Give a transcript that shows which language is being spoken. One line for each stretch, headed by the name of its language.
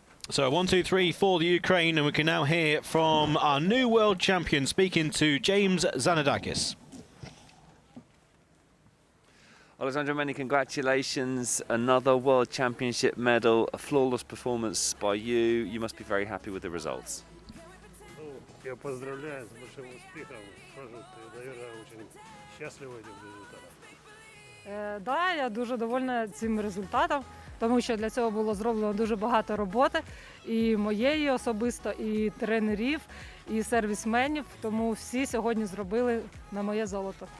English: So 1, 2, 3 for the Ukraine, and we can now hear from our new world champion speaking to James Zanadakis. Alexandra, many congratulations. Another World Championship medal, a flawless performance by you. You must be very happy with the results.
Russian: Я поздравляю с большим успехом. Ты, наверное, очень счастлива этим результатом.
Ukrainian: Да, я дуже довольна цим результатом, тому що для цього було зроблено дуже багато роботи, і моєї особисто, і тренерів, і сервісменів, тому всі сьогодні зробили на моє золото.